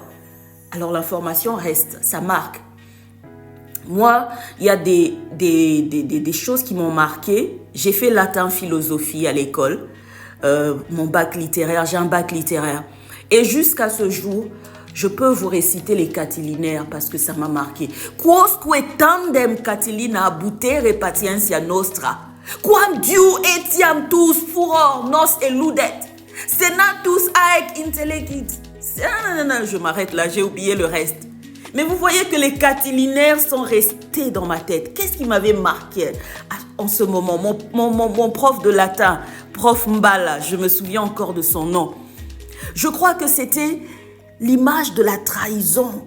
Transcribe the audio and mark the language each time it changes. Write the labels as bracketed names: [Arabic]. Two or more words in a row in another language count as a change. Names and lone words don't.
[French] Alors l'information reste, ça marque. Moi, il y a des choses qui m'ont marqué. J'ai fait latin philosophie à l'école, mon bac littéraire, j'ai un bac littéraire. Et jusqu'à ce jour, je peux vous réciter les catilinaires parce que ça m'a marqué. [Latin] Quosque tandem catilina butere patientia nostra, quam diu etiam tus furor nos eludet, senatus aec intellegit. [French] Non, je m'arrête là, j'ai oublié le reste. Mais vous voyez que les catilinaires sont restés dans ma tête. Qu'est-ce qui m'avait marqué en ce moment? Mon prof de latin, prof Mbala, je me souviens encore de son nom. Je crois que c'était l'image de la trahison.